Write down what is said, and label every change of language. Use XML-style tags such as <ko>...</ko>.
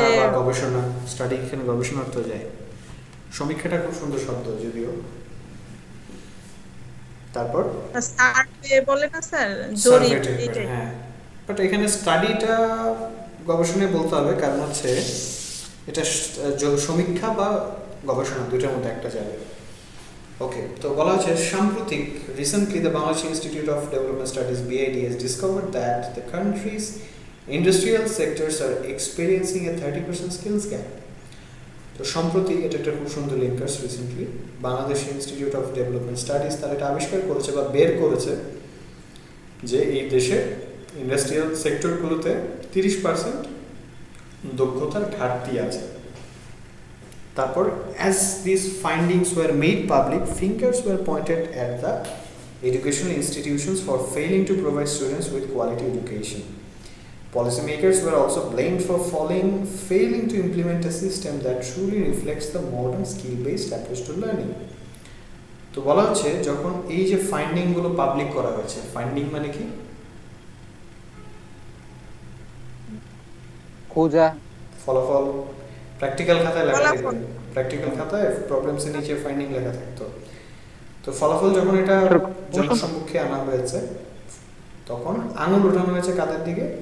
<bn>সমীক্ষা বা গবেষণা। স্টাডি এখানে গবেষণা অর্থ যায়। সমীক্ষাটা খুব সুন্দর শব্দ যদিও। তারপর সার্ভে বলে না স্যার,</bn> <en>survey</en> <bn>জরিপ টাইপের, এইটাই। হ্যাঁ। বাট এখানে স্টাডিটা গবেষণায় বলতে হবে, কারণ হচ্ছে এটা সমীক্ষা বা গবেষণা দুইটার মধ্যে একটা যাবে।</bn> <en>okay,</en> <bn>তো বলা হচ্ছে সাম্প্রতিক</bn> <en>Recently the Bangladesh institute of development studies BID has discovered that the country's industrial sectors are experiencing a 30% skills gap.</en> <bn>তো সম্প্রতি, এটা একটা খুব সুন্দর linkers, recently Bangladesh institute of development studies তারা এটা আবিষ্কার করেছে বা বের করেছে যে এই দেশে ইন্ডাস্ট্রিয়াল সেক্টরগুলোতে 30% দক্ষতার ঘাটতি আছে। তারপর</bn> <en>as these findings were made public, fingers were pointed at the educational institutions for failing to provide students with quality education. Policymakers were also blamed for failing to implement a system that truly reflects the modern skill-based approach to learning.</en> <bn>তো বলা হচ্ছে যখন এই যে ফাইন্ডিংগুলো public করা হয়েছে, finding মানে কি? খোঁজা। ফলাফল। প্র্যাকটিক্যাল খাতায় লেখা থাকতো, ফলাফল। প্র্যাকটিক্যাল খাতায় প্রবলেমসের নিচে ফাইন্ডিং লেখা থাকতো। তো ফলাফল যখন এটা জনসম্মুখে আনা হয়েছে, তখন আঙুল ওঠানো হয়েছে কাদের দিকে?</bn>